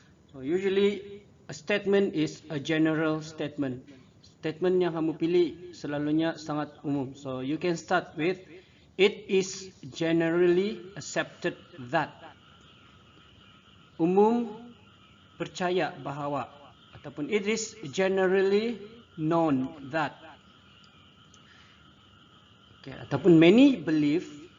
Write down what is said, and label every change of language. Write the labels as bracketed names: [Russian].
[English] So usually a statement is a general statement. [Malay] Statement yang kamu pilih selalunya sangat umum. [English] So you can start with it is generally accepted that. [Malay] Umum percaya bahawa ataupun [English] it is generally known that. Okay, [Malay] ataupun [English] many believe